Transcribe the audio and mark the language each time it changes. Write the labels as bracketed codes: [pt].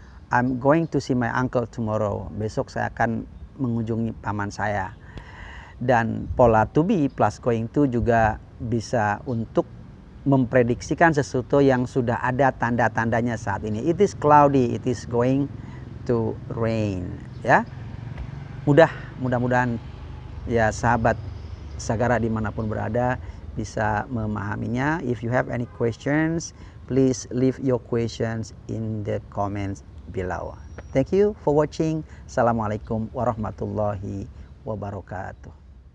[en] I'm going to see my uncle tomorrow. [id] Besok saya akan mengunjungi paman saya. Dan pola [en] to be plus going to [id] juga bisa untuk memprediksikan sesuatu yang sudah ada tanda-tandanya saat ini. [en] It is cloudy, it is going to rain. [id] Ya, mudah-mudahan ya sahabat Sagara dimanapun berada bisa memahaminya. [en] If you have any questions, please leave your questions in the comments below. Thank you for watching. [ar] Assalamualaikum warahmatullahi wabarakatuh.